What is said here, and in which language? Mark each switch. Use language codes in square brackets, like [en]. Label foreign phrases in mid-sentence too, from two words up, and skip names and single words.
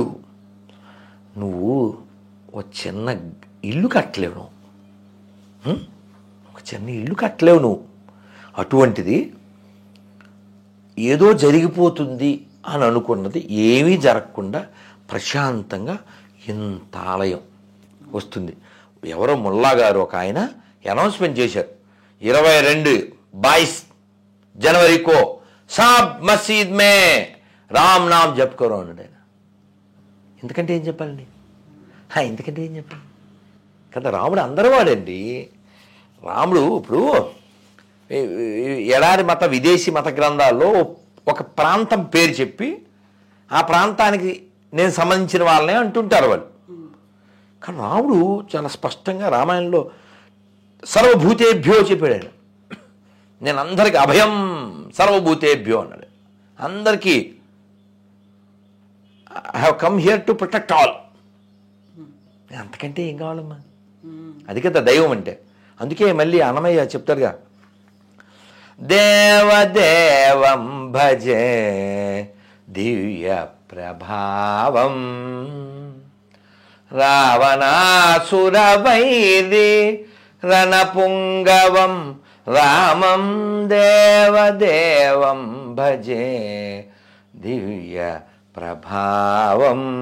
[te] నువ్వు ఒక చిన్న ఇల్లు కట్టలేవు, ఒక చిన్న ఇల్లు కట్టలేవు నువ్వు. అటువంటిది ఏదో జరిగిపోతుంది అని అనుకున్నది ఏమీ జరగకుండా ప్రశాంతంగా ఇంత ఆలయం వస్తుంది. ఎవరో ముల్లా గారు ఒక ఆయన అనౌన్స్మెంట్ చేశారు, [hi] 22 जनवरी को सब मस्जिद में [te] రామ్ నామ్ జపుకోరు అన్నాడు ఆయన. ఎందుకంటే ఏం చెప్పాలండి, ఎందుకంటే ఏం చెప్పాలి కదా. రాముడు అందరూ వాడండి. రాముడు ఇప్పుడు ఎడారి మత, విదేశీ మత గ్రంథాల్లో ఒక ప్రాంతం పేరు చెప్పి ఆ ప్రాంతానికి నేను సంబంధించిన వాళ్ళనే అంటుంటారు వాళ్ళు. కానీ రాముడు చాలా స్పష్టంగా రామాయణంలో సర్వభూతేభ్యో చెప్పాడు ఆయన. నేను అందరికీ అభయం సర్వభూతేభ్యో అన్నాడు. అందరికీ [en] I have come here to protect all. [te] అంతకంటే ఏం కావాలమ్మా? అది కదా దైవం అంటే. అందుకే మళ్ళీ అన్నమయ్య చెప్తారుగా, [sa] దేవదేవం భజే దివ్య ప్రభావం, రావణాసురవైరి రణపుంగవం, రామం దేవదేవం భజే దివ్య ప్రభావం.